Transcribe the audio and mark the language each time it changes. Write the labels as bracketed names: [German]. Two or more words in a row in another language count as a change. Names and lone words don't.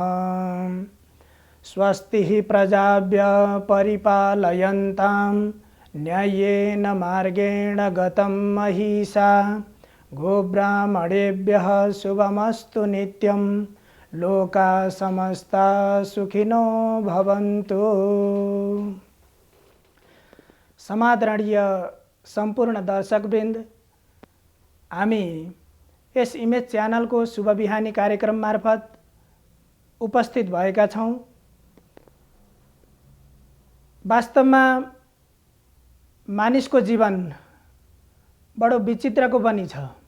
[Sanskrit] स्वस्तिः प्रजाभ्यः परिपालयन्तां न्याय्येन मार्गेण गतं महिषा गोब्राह्मणेभ्यः शुभमस्तु नित्यं लोका समस्ता सुखिनो भवन्तु। [Nepali] समादरणीय सम्पूर्ण दर्शकवृन्द, हामी यस इमेज च्यानलको शुभ बिहानी कार्यक्रम मार्फत उपस्थित भएका छौँ। वास्तवमा मानिसको जीवन बडो विचित्रको पनि छ।